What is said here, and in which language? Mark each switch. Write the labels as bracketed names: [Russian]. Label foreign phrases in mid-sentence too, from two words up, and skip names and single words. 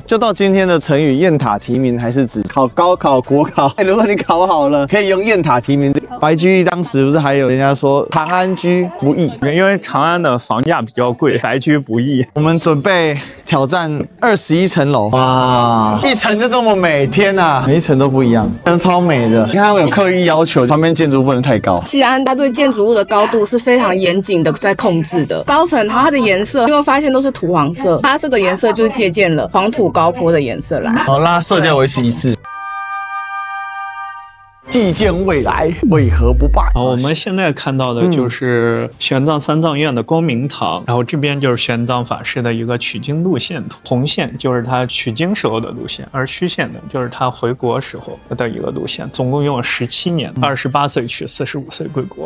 [Chinese] 就到今天的成語，雁塔題名還是指考高考、國考。如果你考好了，可以用雁塔題名。白居易當時不是還有人家說長安居不易，因為長安的房價比較貴，白居不易。我們準備挑戰21層樓，哇，一層就這麼美，天哪，每一層都不一樣，真的超美的。你看我有刻意要求，旁邊建築物不能太高。西安它對建築物的高度是非常嚴謹的在控制的，高层它的顏色你会發現都是土黃色，它這個顏色就是借鑑了黄土高坡的顏色來，拉色調維持一致。既見未來，為何不罷？我們現在看到的就是玄奘三藏院的光明堂，然後這邊就是玄奘法師的一個取經路線圖，紅線就是他取經時候的路線，而虛線的就是他回國時候的一個路線，總共用了17年，28歲去，45歲歸國。